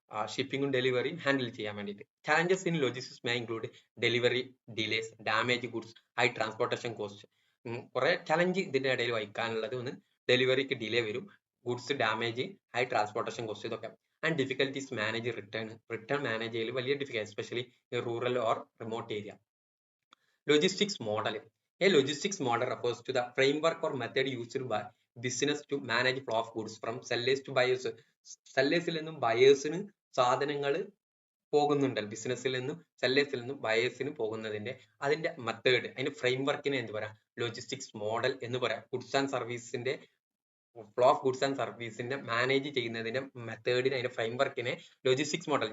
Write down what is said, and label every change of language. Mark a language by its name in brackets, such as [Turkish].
[Malayalam] ഷിപ്പിംഗും ഡെലിവറിയും ഹാൻഡിൽ ചെയ്യാൻ വേണ്ടിയിട്ട്. [English] Challenges in logistics may include delivery delays, damage goods, high transportation cost. [Malayalam] കുറെ challenge ഇതിന്റെ ഇടയിൽ വഹിക്കാനുള്ളത് ഒന്ന് ഡെലിവറിക്ക് ഡിലേ വരും, goods damage, high transportation cost, ഇതൊക്കെ. And difficulties manage return manage ചെയ്യൽ വലിയ difficulty, especially rural or remote area. Logistics model. [English] A logistics model refers to the framework or method used by business to manage flow of goods from sellers to buyers. [Malayalam] സെല്ലേഴ്സിൽ നിന്നും ബയേഴ്സിന് സാധനങ്ങൾ പോകുന്നുണ്ടല്ലോ, ബിസിനസ്സിൽ നിന്നും സെല്ലേഴ്സിൽ നിന്നും ബയേഴ്സിന് പോകുന്നതിന്റെ അതിന്റെ method, അതിന്റെ ഫ്രെയിംവർക്കിനെ എന്ത് പറയാം? ലോജിസ്റ്റിക്സ് മോഡൽ എന്ന് പറയാം. Goods and സർവീസിന്റെ flow of goods and സർവീസിന്റെ manage ചെയ്യുന്നതിന്റെ മെത്തേഡിന്, അതിന്റെ ഫ്രെയിംവർക്കിനെ ലോജിസ്റ്റിക്സ് മോഡൽ.